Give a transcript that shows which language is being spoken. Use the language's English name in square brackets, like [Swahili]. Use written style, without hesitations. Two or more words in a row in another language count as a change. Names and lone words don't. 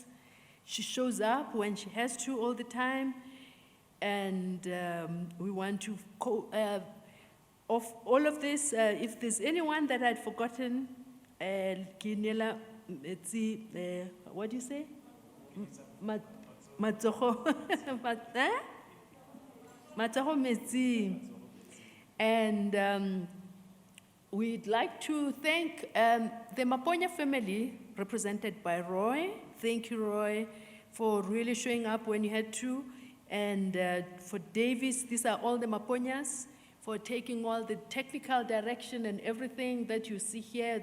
[English] She shows up when she has to all the time. And we want to, of all of this, if there's anyone that I'd forgotten, Kinela, what do you say? Matsoho. Matsoho Metsi. And we'd like to thank the Maponya family, represented by Roy. Thank you, Roy, for really showing up when you had to. And for Davis, these are all the Maponyas, for taking all the technical direction and everything that you see here.